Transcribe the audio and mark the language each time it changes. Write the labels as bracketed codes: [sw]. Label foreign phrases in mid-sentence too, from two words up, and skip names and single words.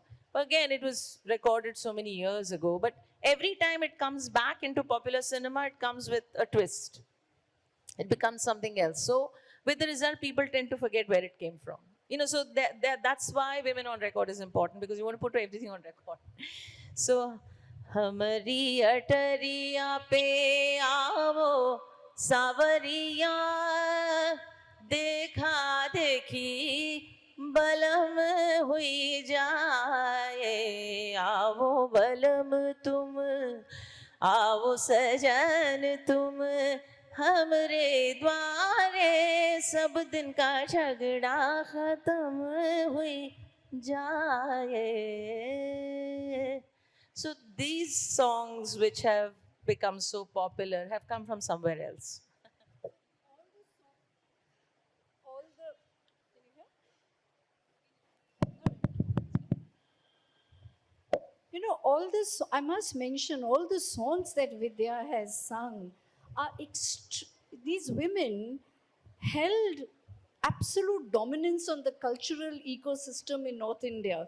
[en] Again, it was recorded so many years ago, but every time it comes back into popular cinema, it comes with a twist. It becomes something else. So, with the result, people tend to forget where it came from. So that's why women on record is important, because you want to put everything on record. So, [hi] हमारी अटरिया पे आवो सवरिया देखा देखी बलम हुई जाए आओ बलम तुम आओ सजन तुम हमरे द्वारे सब दिन का झगड़ा खत्म हुई जाए. [en] So these songs which have become so popular have come from somewhere else. All this, I must mention, all the songs that Vidya has sung are these women held absolute dominance on the cultural ecosystem in North India.